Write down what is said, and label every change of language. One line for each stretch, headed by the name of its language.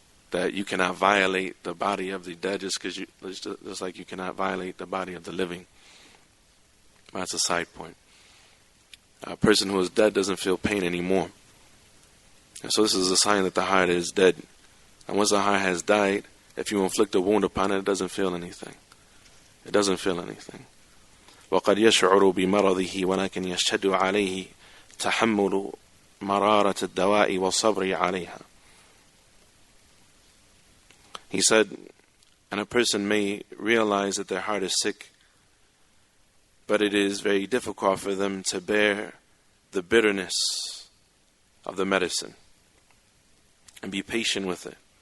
English: that you cannot violate the body of the dead just like you cannot violate the body of the living. That's a side point. A person who is dead doesn't feel pain anymore. And so this is a sign that the heart is dead. And once the heart has died, if you inflict a wound upon it, it doesn't feel anything. It doesn't feel anything.
Arabic: وقد يشعر بمرضه ولكن يشتد عليه تحمل مرارة الدواء والصبر عليها.
English: He said, and a person may realize that their heart is sick, but it is very difficult for them to bear the bitterness of the medicine and be patient with it.